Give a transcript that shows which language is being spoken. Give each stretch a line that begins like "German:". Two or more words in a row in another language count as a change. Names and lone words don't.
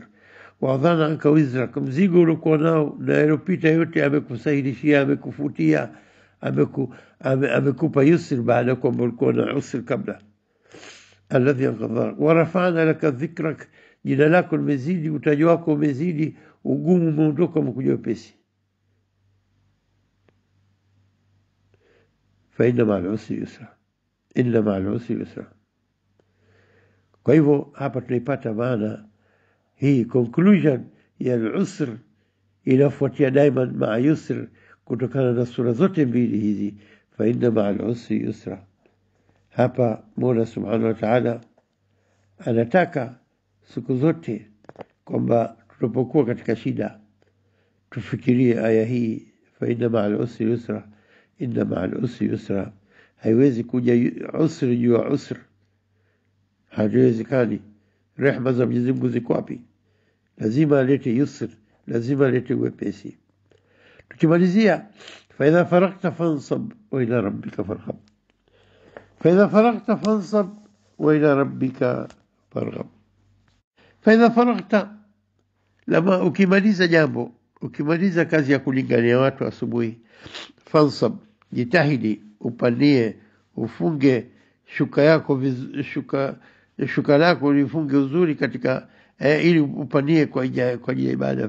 Arabic: ووضعنا عنك وزرك,
Swahili: mzigo uliokuwa nao na yaliyopita yote amekusahilishia, amekufutia, amekupa yusr baada kwamba ulikuwa na usr kabla.
Arabic: الذي أنقض ظهرك ورفعنا لك ذكرك,
Swahili: jina lako limezidi, utaji wako umezidi, ugumu umeondoka, umekuja wepesi.
Arabic: فإن مع العسر يسرا، إن مع العسر يسرا.
Swahili: Kwa hivyo hapa tunaipata maana hii, conclusion ya al-usr inafuatia daima
Arabic: مع يسر,
Swahili: kutokana na sura zote mbili hizi.
Arabic: فإن مع العسر يسرا.
Swahili: Hapa Mola
Arabic: سبحانه وتعالى
Swahili: anataka siku zote kwamba tunapokuwa katika shida tufikirie aya hii,
Arabic: فإن مع العسر يسرا، إن مع العسر يسرا.
Swahili: Haiwezi kuja usri juu ya usri, haiwezekani. Rehma za Mwenyezi Mungu ziko wapi? Lazima alete yusr, lazima alete wepesi. Tukimalizia,
Arabic: فإذا فرغت فانصب وإلى ربك فارغب. فإذا فرغت فانصب وإلى ربك فارغب. فإذا فرغت,
Swahili: lama ukimaliza jambo, ukimaliza kazi ya kulingania watu asubuhi, fansab, jitahidi upanie, ufunge shuka yako shuka lako ulifunge uzuri katika ili upanie kwa ajili ya ibada.